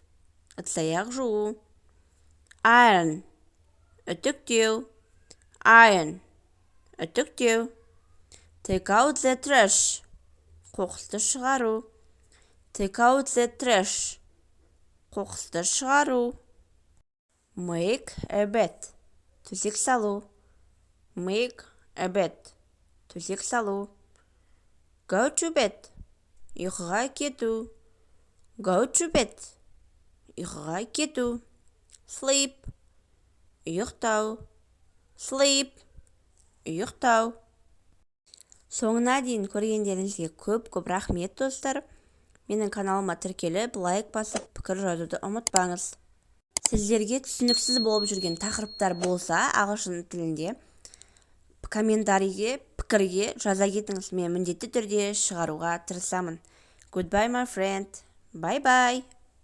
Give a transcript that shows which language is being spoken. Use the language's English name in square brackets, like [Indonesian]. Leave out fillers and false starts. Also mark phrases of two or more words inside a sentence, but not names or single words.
[Kazakh] Ыдыс-аяқ жуу. Iron. Үтіктеу. Iron. Үтіктеу. [English] Take out the trash. [Kazakh] Қоқысты шығару. [English] Take out the trash. [Kazakh] Қоқысты шығару. [English] Make a bed. [Kazakh] Төсек салу. [English] Make a bed. [Kazakh] Төсек салу. [English] Go to bed. [Kazakh] Ұйқыға кету. [English] Go to bed. [Kazakh] Ұйқыға кету. Sleep. Ұйықтау. Sleep. Ұйықтау. Соңына дейін көргендеріңізге көп рахмет, достар. Менің каналыма тіркеліп, лайк басып, пікір жазуды ұмытпаңыз. Сіздерге түсініксіз болып жүрген тақырыптар болса, ағылшын тілінде комментарийге, пікірге жаза кетіңіз. Мен міндетті түрде шығаруға тырысамын. [English] Goodbye, my friend. Bye-bye.